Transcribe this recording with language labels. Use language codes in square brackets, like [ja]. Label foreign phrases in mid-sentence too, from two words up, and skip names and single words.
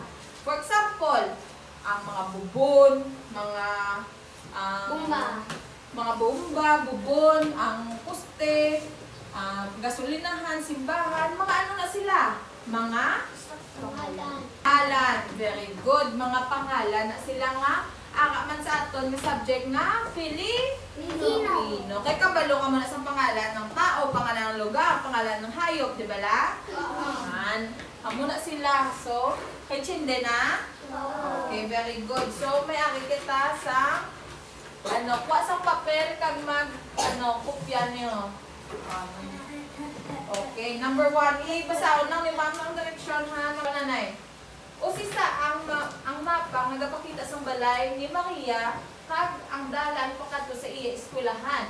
[hil] For example, ang mga bubon, mga bomba, bubon, ang poste, gasolinahan, simbahan, mga ano na sila? Mga pangalan. [en] Very good. [hil] Mga pangalan na sila nga. Aga man sa aton nga subject nga Filipino. Kay kabalo ka man sa [tl] pangalan ng tao, pangalan ng lugar, pangalan ng hayop, di ba la? [hil] Amo na sila. So, kay Chinde na? [en] Okay, very good. [hil] So, may ari kita sa kuha sa papel kag kopya niyo. Okay, number 1. Ibasahon lang ni ma'am ang direksyon ha, nanay. O sisa ang mapa nga nagapakita sa balay ni Maria kag ang dalan pakadto sa iya eskwelahan.